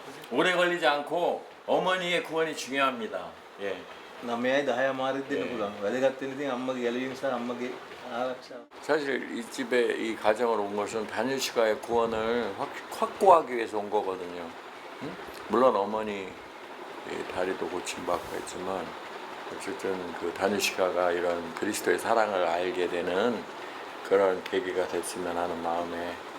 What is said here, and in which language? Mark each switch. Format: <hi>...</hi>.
<si>오래 걸리지 않고 어머니의 구원이 중요합니다. 예. 9යි 10යි මාරෙත් දෙන්න පුළුවන්. වැදගත් වෙන ඉතින් අම්මගේ ගැලවීම සහ අම්මගේ ආරක්ෂාව.</si> <ko>사실 이 집에 이 가정을 온 것은 다니시가의 구원을 확고하기 위해서 온 거거든요. 응? 물론 어머니 다리도 고침받고 있지만 어쨌든 그 다니시가가 이런 그리스도의 사랑을 알게 되는 그런 계기가 됐으면 하는 마음에</ko>